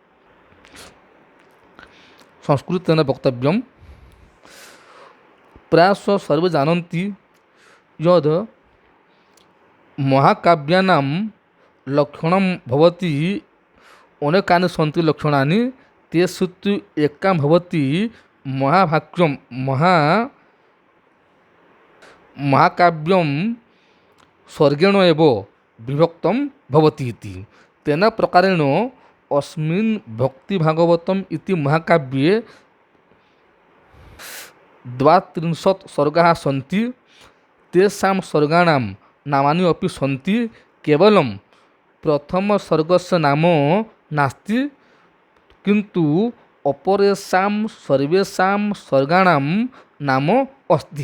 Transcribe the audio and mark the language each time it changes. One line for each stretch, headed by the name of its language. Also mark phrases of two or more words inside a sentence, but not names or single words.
Sanskrit: ସଂସ୍କୃତେନ ବକ୍ତବ୍ୟମ୍ ପ୍ରାୟ ସର୍ବେ ଜାନନ୍ତି ଯଦ୍ ମହାକାବ୍ୟାନାଂ ଲକ୍ଷଣଂ ଭବତି ଅନେକାନି ସन्ति ଲକ୍ଷଣାନି ତେଷୁ ଏକାଂ ଭବତି ମହାକାବ୍ୟଂ ସ୍ୱର୍ଗେଣ ଏବ ବିଭକ୍तं ଭବତି ଇତି। ତେନ ପ୍ରକାରେଣ अस्मिन् भक्ति भागवतम् इति महाकाव्ये 32 सर्गाः सन्ति। तेषां सर्गाणां नामानि अपि सन्ति। केवलं प्रथम सर्गस्य नाम नास्ति किन्तु अपरेषां सर्वेषां सर्गाणां नाम अस्ति।